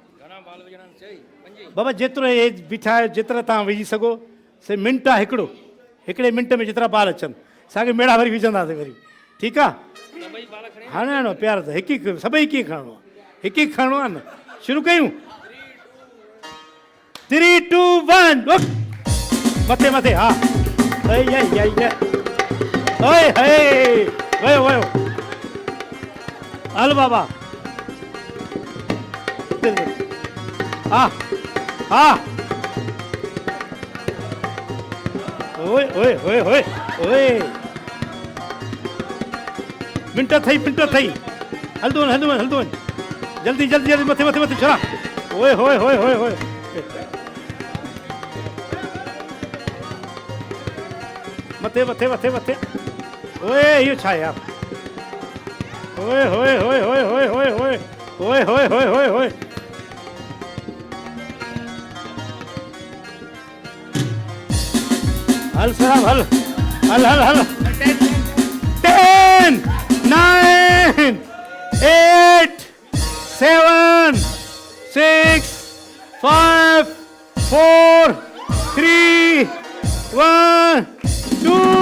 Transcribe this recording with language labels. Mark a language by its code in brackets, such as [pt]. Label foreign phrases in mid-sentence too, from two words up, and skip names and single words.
[sd] बाबा जेतिरो एज बीठा आहियो जेतिरा तव्हां विझी सघो से मिंट आहे हिकिड़े मिंट में जेतिरा बाल अचनि असांखे मेड़ा वरी विझंदासीं वरी ठीकु आहे हाणे हाणे प्यार त हिकु हिकु सभई कीअं खणणो आहे हिकु हिकु खणणो आहे न शुरू कयूं 3 2 1 मथे मथे हा ओए हे वयो वयो हल बाबा हा हा ओए ओए ओए ओए ओए मिंट थई हलदो वञ जल्दी जल्दी जल्दी मथे मथे मथे छड़ा ओए होए होए होए होए मथे मथे मथे मथे ओए इहो छा यार ओए होए होए होए होए होए होए ओए होए होए होए होए हल साहब हल हल हल हल 10 9 8 7 6 5 4 3 1 2